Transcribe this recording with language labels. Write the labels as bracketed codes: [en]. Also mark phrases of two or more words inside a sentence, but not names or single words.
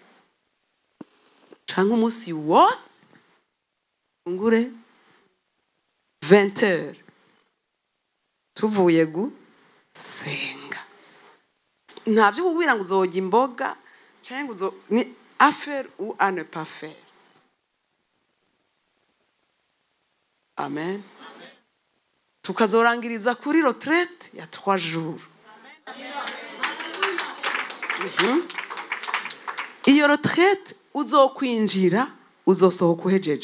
[rn] Canke umunsi wose fungure 20h. Tuvuye senga. Ntabyo kubwira ngo uzojya imboga cyangwa uzo ni [fr] affaire ou à ne pas faire. [rn] Amen. Tukazorangiriza kuri retraite ya 3 jours. Iyo retraite uzokwinjira uzosohoka uhejeje.